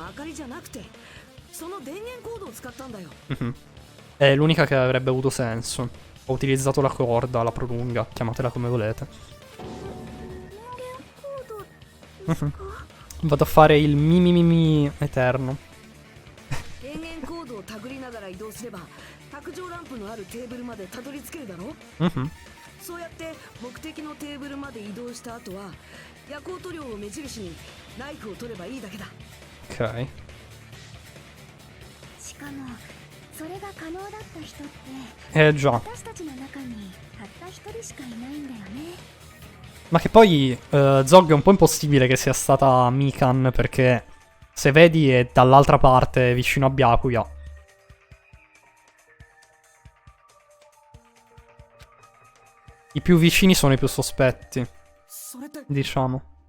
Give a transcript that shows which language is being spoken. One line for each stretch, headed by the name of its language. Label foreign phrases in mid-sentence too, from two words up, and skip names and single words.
Italian: È l'unica che avrebbe avuto senso. Ho utilizzato la corda, la prolunga, chiamatela come volete. Vado a fare il mi eterno.
Japanese: そうやって目的のテーブルまで移動した後は夜光塗料を目印にナイフを取ればいいだけだ。
Italian: Ok.
Japanese: しかもそれが可能だった人って
Italian: Già.
Japanese: 私たちの中にたった一人しかいないんだよね。
Italian: Ma che poi Zog è un po' impossibile che sia stata Mikan perché se vedi è dall'altra parte vicino a Byakuya. I più vicini sono i più sospetti, diciamo.